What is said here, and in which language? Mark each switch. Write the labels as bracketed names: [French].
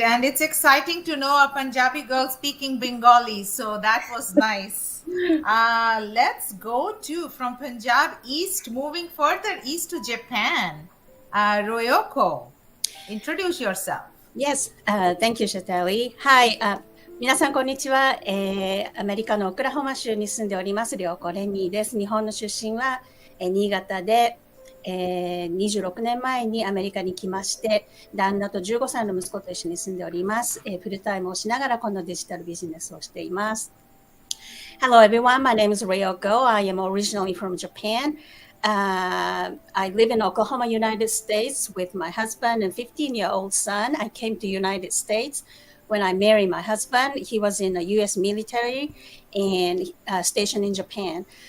[English] And it's exciting to know a Punjabi girl speaking Bengali. So that was nice. Let's go to from Punjab East, moving further east to Japan. Royoko, introduce yourself. Yes, thank you, Shatali. [Japanese] Hi, 皆さんこんにちは、アメリカのオクラホマ州に住んでおりますりょうこレミです。日本の出身は、新潟で、26年前にアメリカに来まして、旦那と15歳の息子と一緒に住んでおります。フルタイムをしながらこのデジタルビジネスをしています。 [English] Hello everyone, my name is Ryoko. I am originally from Japan. I live in Oklahoma, United States with my husband and 15-year-old son. I came to United States when I married my husband. He was in the U.S. military and stationed in Japan.